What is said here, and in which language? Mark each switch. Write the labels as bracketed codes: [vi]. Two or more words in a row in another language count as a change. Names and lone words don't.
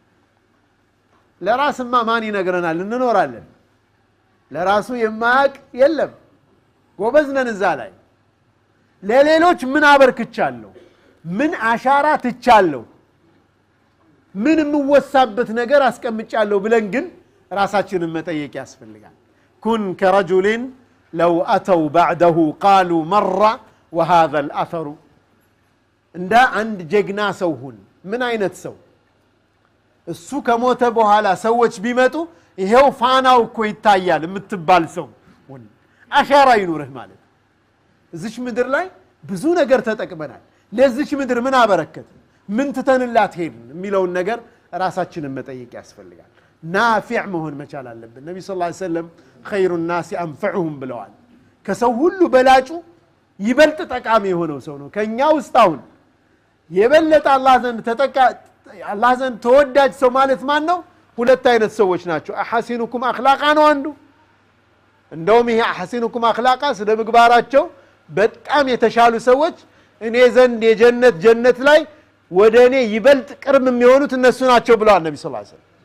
[am] ለራስማ ማን ይነግረናል እንኖራለን ለራሱ የማያቅ የለም ጎበዝነን እዛ ላይ ለሌሎች ምን አበርክቻለሁ ምን አሻራ ትቻለሁ ምን ምወሳበት ነገር አስቀምጫለሁ ብለን ግን ራሳችንን መጠየቅ ያስፈልጋል [ar] كن كرجل لو اتوا بعده قالوا مر وهذا الاثر [am] እንደ አንድ ጀግና ሰው ሁን ምን አይነት ሰው እሱ ከሞተ በኋላ ሰዎች ቢመጡ ይሄው ፋናው እኮ ይታያል የምትባል ሰው አሻራ ይኑርህ ማለት እዚች ምድር ላይ ብዙ ነገር ተጠቅመናል ለዚች ምድር ምን አበረከተ ምን ትተንላት ሄድን የሚለውን ነገር ራሳችንን መጠየቅ ያስፈልጋል ናፊዕ መሆን መቻል አለብን ነብዩ [ar] صلى الله عليه وسلم خير الناس انفعهم [am] ብለዋል ከሰው ሁሉ በላጩ ይበልጥ ጠቃሚ የሆነው ሰው ነው ከኛ ውስጥ አሁን የበለጠ አላህ ዘንድ ተወዳጅ ሰው ማለት ማን ነው ሁለት አይነት ሰዎች ናቸው [ar] أحاسنكم أخلاقا [am] ነው አንዱ እንደውም ይሄ [ar] أحاسنكم أخلاقا [am] ስለ ምግባራቸው በጣም የተሻሉ ሰዎች እኔ ዘንድ የጀነት ጀነት ላይ ወደኔ ይበልጥ ቅርብ የሚሆኑት እነሱ ናቸው ብለዋል ነብዩ [ar] صلى الله عليه وسلم